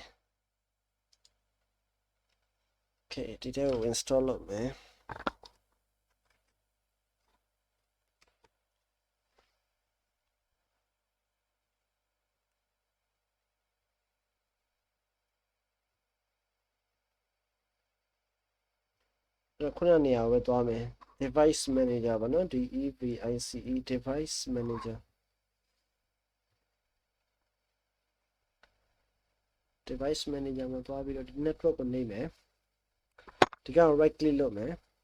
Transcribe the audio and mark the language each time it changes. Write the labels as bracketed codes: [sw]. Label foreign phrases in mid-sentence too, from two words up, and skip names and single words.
[my] Okay ဒီထဲကို install လုပ်မယ်ခုနနေရာကိုပဲသွားမယ် [en] device manager [my] ပေါ့နော် [en] DEVICE device manager device manager [my] မှာသွားပြီးတော့ဒီ network ကိုနှိပ်မယ်ဒီကောင် [en] right click [my] လုပ်မယ်